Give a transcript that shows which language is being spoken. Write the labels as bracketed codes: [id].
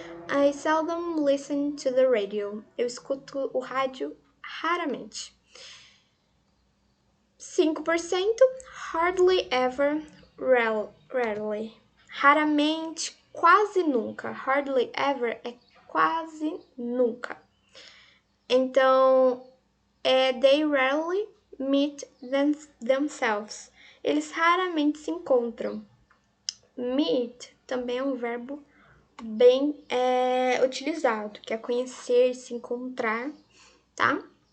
[en] I seldom listen to the radio. [pt] Eu escuto o rádio raramente. 5%, hardly ever, rarely. Raramente, quase nunca. Hardly ever é quase nunca. [en] Então, they rarely meet themselves. [pt] Eles raramente se encontram. Meet também é um verbo bem utilizado, que é conhecer, se encontrar, tá?